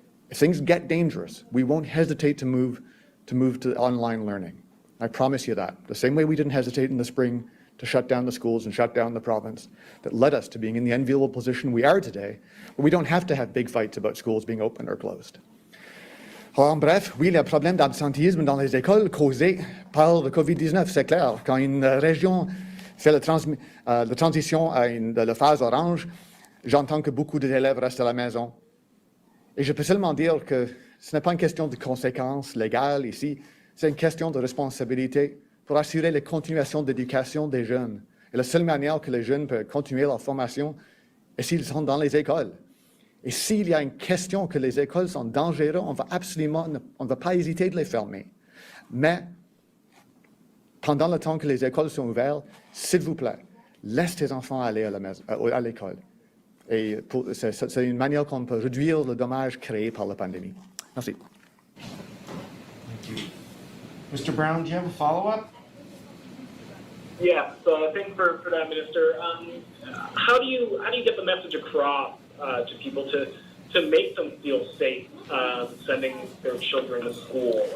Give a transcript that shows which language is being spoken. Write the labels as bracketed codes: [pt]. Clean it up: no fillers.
[en] If things get dangerous, we won't hesitate to move to online learning. I promise you that. The same way we didn't hesitate in the spring to shut down the schools and shut down the province, that led us to being in the enviable position we are today, where we don't have to have big fights about schools being open or closed. [fr] Alors, en bref, oui, le problème d'absentéisme dans les écoles causé par le COVID-19, c'est clair. Quand une région fait la transition à la phase orange, j'entends que beaucoup d'élèves restent à la maison. Et je peux seulement dire que ce n'est pas une question de conséquences légales ici, c'est une question de responsabilité pour assurer la continuation d'éducation des jeunes. Et la seule manière que les jeunes peuvent continuer leur formation est s'ils sont dans les écoles. Et s'il y a une question que les écoles sont dangereuses, on ne va pas hésiter de les fermer. Mais pendant le temps que les écoles sont ouvertes, s'il vous plaît, laisse tes enfants aller à l'école. Et c'est une manière qu'on peut réduire le dommage créé par la pandémie. Merci. [en] Thank you. Mr. Brown, do you have a follow-up? Yes, thanks for that, Minister. How do you get the message across to people to make them feel safe sending their children to school?